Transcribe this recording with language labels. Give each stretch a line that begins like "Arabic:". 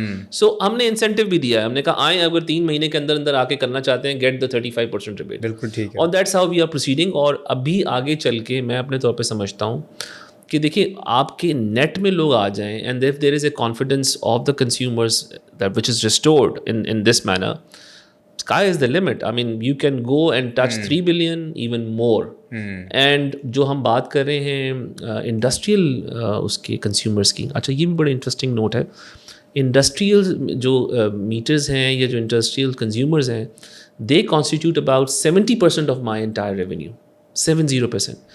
Urdu: سو ہم نے انسینٹیو بھی دیا ہے، ہم نے کہا آئیں اگر 3 مہینے کے اندر اندر آ کے کرنا چاہتے ہیں
English: get the 35% rebate.
Urdu: بالکل ٹھیک ہے.
English: اور that's how we are proceeding.
Urdu: اور ابھی آگے چل کے میں اپنے طور پہ سمجھتا ہوں کہ دیکھیے آپ کے نیٹ میں لوگ آ جائیں
English: And if there is a confidence of the consumers that which is restored in this manner, sky is the limit. I mean you can go and touch 3 billion even more.
Urdu: And جو ہم بات کر رہے ہیں industrial اس کے consumers کی، اچھا یہ بھی بڑا انٹرسٹنگ نوٹ ہے. انڈسٹریل جو میٹرز ہیں یا جو انڈسٹریل کنزیومرز ہیں
English: they constitute about 70% of my entire revenue.
Urdu: 70%.